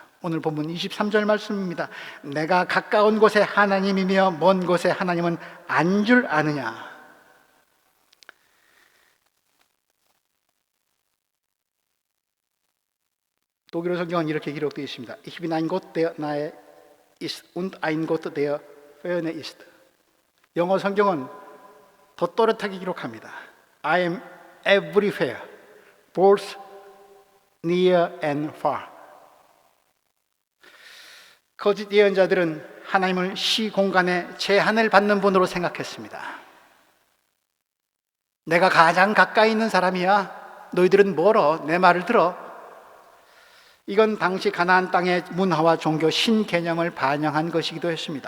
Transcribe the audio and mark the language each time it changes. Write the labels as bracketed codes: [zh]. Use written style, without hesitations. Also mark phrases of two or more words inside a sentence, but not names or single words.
[ko] 오늘 본문 23절 말씀입니다. 내가 가까운 곳에 하나님이며 먼 곳에 하나님은 안 줄 아느냐. 독일어 성경은 이렇게 기록되어 있습니다. [de] Ich bin ein Gott, der nahe ist und ein Gott, der ferne ist. [ko] 영어 성경은 더 또렷하게 기록합니다. [en] I am everywhere, both near and far. [ko] 거짓 예언자들은 하나님을 시공간의 제한을 받는 분으로 생각했습니다. 내가 가장 가까이 있는 사람이야. 너희들은 멀어. 내 말을 들어. 이건 당시 가나안 땅의 문화와 종교 신개념을 반영한 것이기도 했습니다.